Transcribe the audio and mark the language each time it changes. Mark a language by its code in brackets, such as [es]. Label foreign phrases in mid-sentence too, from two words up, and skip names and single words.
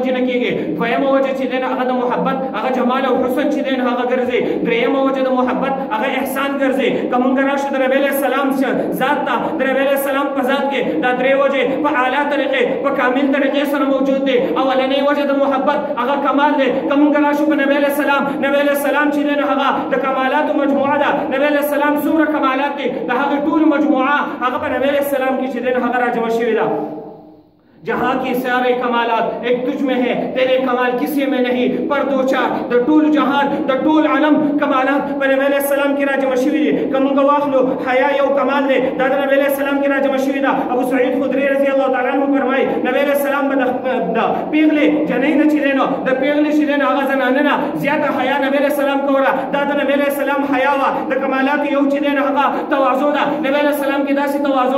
[ps] وجې نه کېږي دویمه وجه چې دی نه هغه د محبت هغه جمال او حسن چې دی نه هغه ګرځي درېیمه وجه د محبت هغه احسان ګرځي که مونږ راشو د نبی علیه السلام ذات ته د نبی علیه السلام په ذات کې دا درې وجې په اعلی طریقې په کامل طریقې سره موجود دي اولنۍ وجه د محبت هغه کمال دی که مونږ راشو په نبی علیه السلام چې دی نه هغه د کمال مجموعه ده نبی علیہ السلام څومره کمالات دي د هغه ټول مجموعه هغه په نبی علیہ السلام کې چې دی هغه راجمع شوې ده [ur] جہاں کی سارے کمالات ایک تجھ میں ہے تیرے کمال کسی میں نہیں پر دو چار [ps] د ټول جہان د ټول عالم کمالات په نبی علیہ السلام کې راجمع شوي دي که موږ واخلو حیا یو کمال دی دا د نبی علیہ السلام کې راجمع شوي ده ابو سعید خدري رضی الله تعالی عنہ فرمایي نبی علیہ السلام به د پیغلې جنۍ نه چې دی نو د پیغلې چې دی نو هغه زنانه نه زیاته حیا نبی علیہ السلام کوله دا د نبی علیہ السلام حیا وه د کمالاتو یو چې دی نو هغه تواضع ده نبی علیہ السلام کې داسې تواضع